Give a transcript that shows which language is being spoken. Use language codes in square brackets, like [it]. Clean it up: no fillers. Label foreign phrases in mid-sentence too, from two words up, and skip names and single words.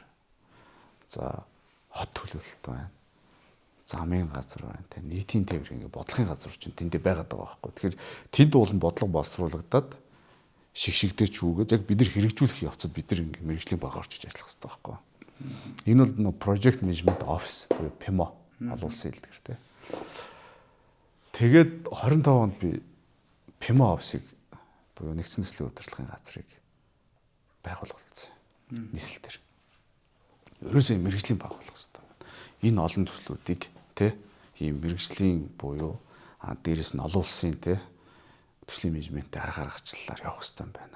[mn] За хот төлөвлөлт байна. Замын газар байна те. Нийтийн тээврийн бодлогын газар чинь тэндээ байгаад байгаа байхгүй. Тэгэхээр тэнд уулын бодлого боловсруулагдаад шигшигдэж хүүгээд яг бид нар хэрэгжүүлэх явцад бид нар ингээ мэргэжлийн баг орчиж ажиллах хэрэгтэй байхгүй. Энэ бол нөө [en] project management office [mn] буюу PMO олон улсын хэлдгэр те. Тэгээд 25 онд би PMO office-ыг буюу нэгдсэн төслийн удирдлагын газрыг байгуулсан. Нийслэл дээр. Ерөөсөө мэргэжлийн баг болох хэрэгтэй. Энэ олон төслүүдийг те ийм мэргэжлийн буюу дээрээс нь олон улсын те төслийн менежменттэй арга гаргачлалаар явах хэрэгтэй байна.